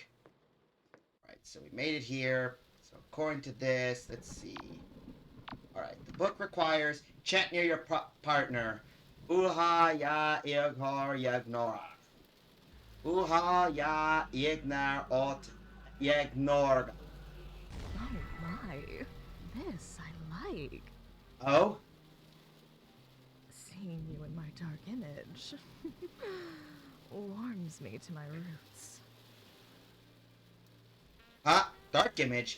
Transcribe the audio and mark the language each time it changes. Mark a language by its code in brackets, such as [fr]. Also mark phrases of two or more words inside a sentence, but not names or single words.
[en] Alright, so we made it here. So according to this, let's see. Alright, the book requires chant near your partner. Uha ya ignor yagnora. Uha ya ignar ot yagnorga. Oh my, this I like. Oh? Seeing you in my dark image warms me to my roots. Huh? Dark image?